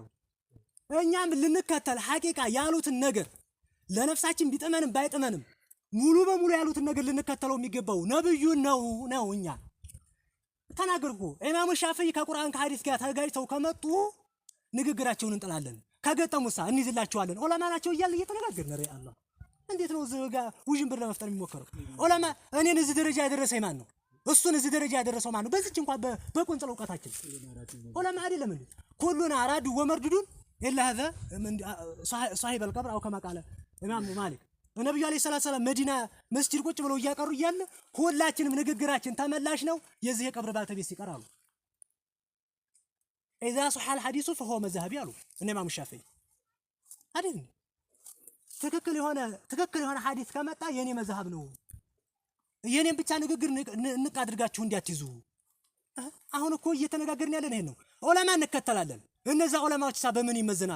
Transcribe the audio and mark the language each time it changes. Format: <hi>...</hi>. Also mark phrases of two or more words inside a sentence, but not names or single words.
<am>እኛም ልንከተል ሐቂቃ ያሉትን ነገር ለነፍሳችን ቢጥመንም ባይጥመንም ሙሉ በሙሉ ያሉትን ነገር ልንከተለው የሚገባው ነብዩን ነው። እኛ ተናገርኩ። ኢማሙ ሻፊዒ ከቁርአን ከሐዲስ ጋር ተጋጭተው ከመጡ ንግግራቸውን እንጥላለን። ከገጠሙሳ እንይዝላቸዋለን። ዑለማ ናቸው እያልን እየተነጋገርን ነው። አላህ እንዴት ነው እዚህ ጋር ውዥንብር ለመፍጠር የሚሞከረው? ዑለማ እኔን እዚህ ደረጃ ያደረሰኝ ማን ነው? እሱን እዚህ ደረጃ ያደረሰው ማን ነው? በዚች እንኳን በቁንጽል ዕውቀታችን ዑለማ አይደለም እንዴ?</am> <ar>كلنا راد ومردود إلا هذا صاحب القبر أو كما قال الإمام مالك</ar> <am>ነብዩ</am> <ar>عليه السلام</ar> <am>መዲና መስጂድ ቁጭ ብለው እያቀሩ እያለ ሁላችንም ንግግራችን ተመላሽ ነው የዚህ የቀብር ባልተቤት ሲቀራሉ።</am> <ar>اذا صح الحديث فهو مذهبي</ar> <am>አሉ እነ ኢማም ሻፊዒ አይደል? ትክክል የሆነ ሐዲስ ከመጣ የኔ መዝሐብ ነው። የኔን ብቻ ንግግር ንቅ አድርጋችሁ እንዲያትይዙ። አሁን እኮ እየተነጋገርን ያለን ይሄን ነው። ዑለማ እንከተላለን። እነዛ ዑለማዎች በምን ይመዘናሉ?</am>